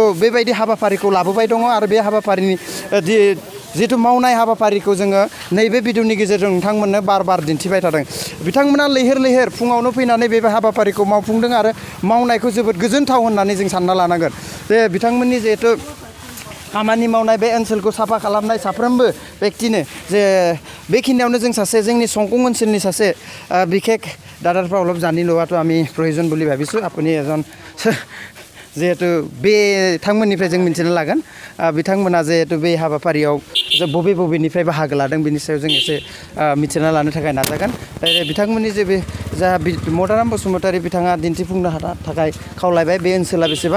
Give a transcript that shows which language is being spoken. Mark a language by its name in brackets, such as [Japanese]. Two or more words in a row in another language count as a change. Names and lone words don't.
[Bodo] बेबायदि हाबाफारिखौ लाबोबाय दङ आरो बे हाबाफारिनि जिहेतु मावनाय हाबाफारिखौ जोङो नैबे भिडिअनि गेजेरजों नोंथांमोननो बार दिन्थिबाय थादों बिथांमोना लैहोर लैहोर फुङावनो फैनानै बे हाबाफारिखौ मावफुंदों आरो मावनायखौ जोबोद गोजोनथाव होननानै जों सानना लानांगोन जे बिथांमोननि जिहेतु खामानि मावनाय बे ओनसोलखौ साफा खालामनाय साफ्रोमबो व्यक्तिनो जे बेखिनियावनो जों सासे जोंनि संकं ओनसोलनि सासे बिखेक दादारफ्रा [Assamese] अलप জানি লোৱাটো আমি প্ৰয়োজন বুলি ভাবিছোঁ আপুনি এজন [Bodo] जिहेतु बिथांमोननिफ्राय जों मिथिनो लागोन बिथांमोना जिहेतु बे हाबाफारियाव बबेनिफ्राय बाहागो लादों बेनि सायाव जों एसे मिथिना लानो थाखाय नाजागोन बिथांमोननि जे बे जा मदाराम बसुमतारी बिथाङा दिन्थिफुंनो थाखाय खावलायबाय बे ओनसोला बेसेबां